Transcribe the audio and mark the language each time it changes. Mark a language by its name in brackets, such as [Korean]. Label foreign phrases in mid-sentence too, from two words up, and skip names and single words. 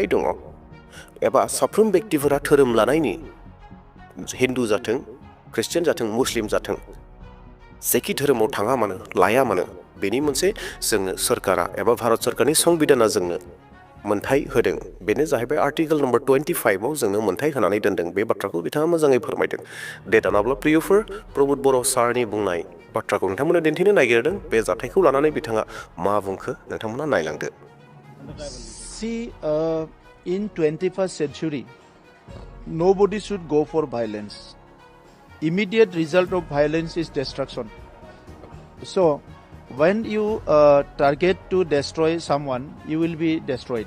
[Bodo] दङ एबा साफ्रोम व्यक्तिफोरा धोरोम लानायनि हिन्दु जाथों ख्रिस्टियान जाथों मुस्लिम जाथों जेखि धोरोमाव थाङा मानो लाया मानो बेनि मोनसे जोंनो सरकारा एबा भारत सरकारनि संबिधाना जोंनो मोन्थाय होदों बेनो जाहैबाय [English] article number [Bodo] 25 आव जोंनो मोन्थाय होनानै दोनदों बे बाथ्राखौ बिथाङा मोजाङै फोरमायदों दे दानाब्ला प्रियफोर प्रमद बर' सारनि बुंनाय बाथ्राखौ नोंथांमोना दिन्थिनो नागिरदों बे जाथायखौ लानानै बिथाङा मा बुंखो नोंथांमोना नायलांदो [English] See, in 21st century, nobody should go for violence. Immediate result of violence is destruction. So, when you target to destroy someone, you will be destroyed.